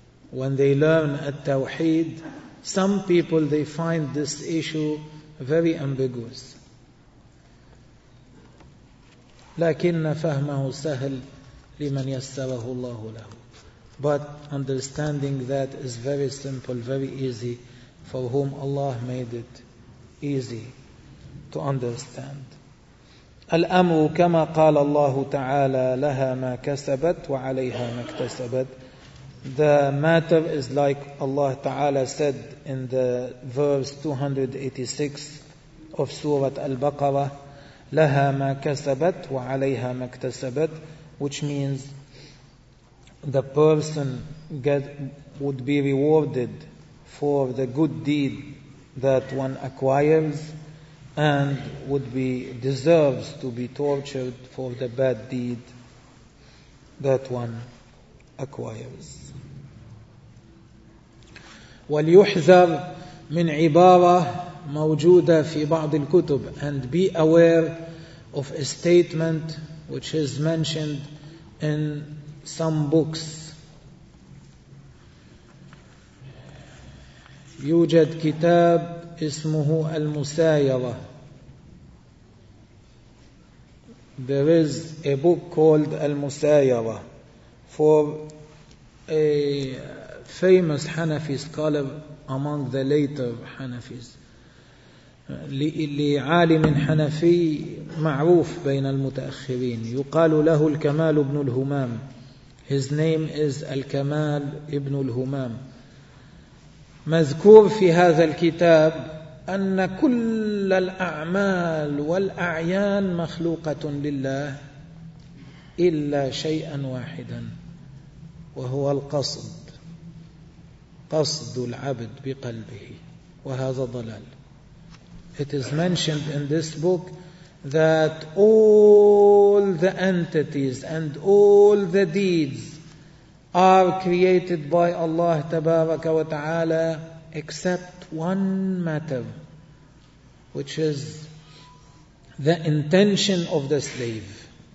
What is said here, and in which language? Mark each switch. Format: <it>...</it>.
<en>When they learn at-tawheed, some people they find this issue very ambiguous.</en> <ar>لكن فهمه سهل لمن يسره الله له.</ar> <en>But understanding that is very simple, very easy for whom Allah made it easy to understand.</en> <ar>الأمر كما قال الله تعالى لها ما كسبت وعليها ما اكتسبت.</ar> <en>The matter is like Allah Ta'ala said in the verse 286 of Surah Al-Baqarah,</en> <ar>لَهَا مَا كَسَبَتْ وَعَلَيْهَا مَا اكْتَسَبَتْ,</ar> <en>which means the person would be rewarded for the good deed that one acquires and deserves to be tortured for the bad deed that one acquires.</en> <ar>وليحذر من عبارة موجودة في بعض الكتب,</ar> <en>and be aware of a statement which is mentioned in some books.</en> <ar>يوجد كتاب اسمه المسايرة.</ar> <en>There is a book called المسايرة for a famous Hanafi scholar among the later Hanafis.</en> <ar>لعالم حنفي معروف بين المتأخرين يقال له الكمال بن الهمام.</ar> <en>His name is الكمال بن الهمام.</en> <ar>مذكور في هذا الكتاب أن كل الأعمال والأعيان مخلوقة لله إلا شيئا واحدا وهو القصد, قصد العبد بقلبه, وهذا ضلال.</ar> <en>It is mentioned in this book that all the entities and all the deeds are created by Allah Tabaraka wa Ta'ala except one matter, which is the intention of the slave.</en>